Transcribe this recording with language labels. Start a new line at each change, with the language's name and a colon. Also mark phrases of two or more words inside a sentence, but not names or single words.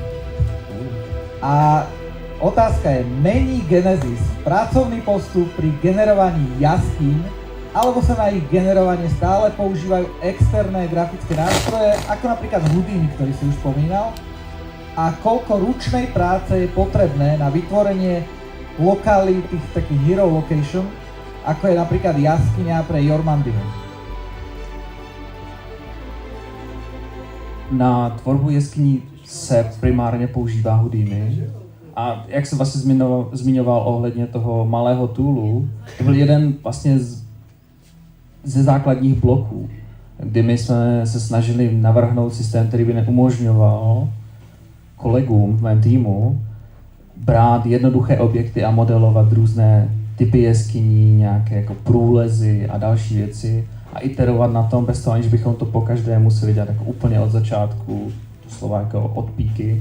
Slovak: A otázka je, mení Genesis pracovný postup pri generovaní jaskýň, alebo sa na ich generovanie stále používajú externé grafické nástroje, ako napríklad Houdini, ktorý si už spomínal? A koľko ručnej práce je potrebné na vytvorenie lokalít, tých takých
English: hero location,
Slovak: ako je napríklad jaskyňa pre Jormandyho?
Czech: Na tvorbu jeskyní se primárně používá Houdini. A jak jsem vlastně zmiňoval ohledně toho malého toolu, to byl jeden vlastně ze základních bloků, kdy my jsme se snažili navrhnout systém, který by neumožňoval kolegům v mém týmu brát jednoduché objekty a modelovat různé typy jeskyní, nějaké jako průlezy a další věci a iterovat na tom bez toho, aniž bychom to pokaždé museli dělat jako úplně od začátku, doslova jako od píky.